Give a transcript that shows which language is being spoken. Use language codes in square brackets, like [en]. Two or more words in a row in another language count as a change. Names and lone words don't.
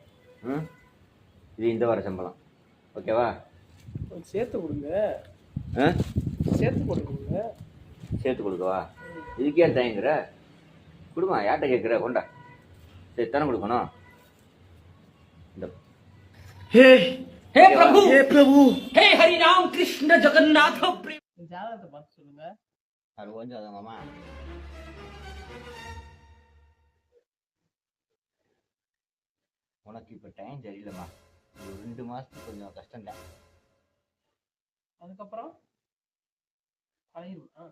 [ta] இது இந்த வர சம்பளம். ஓகேவா? சேர்த்து கொடுங்க. ஆ, சேர்த்து கொடுங்க. சேர்த்து கொடுக்கவா? இதுக்கே ஏன் தயங்குற? கொடுமா, யார்கிட்ட கேட்குற? கொண்டா. சரி, தானே கொடுக்கணும். இந்த [hi] हे प्रभु, हे प्रभु, हे हरि राम कृष्ण जगन्नाथ प्रेम. [ta] ஜாதகத்தை பார்த்து சொல்லுங்க. அது கொஞ்சம் அதாங்கம்மா. உனக்கு இப்போ டைம் சரியில்லைம்மா. ஒரு 2 மாதத்துக்கு கொஞ்சம் கஷ்டம்தான். அதுக்கப்புறம் பழகிருமா?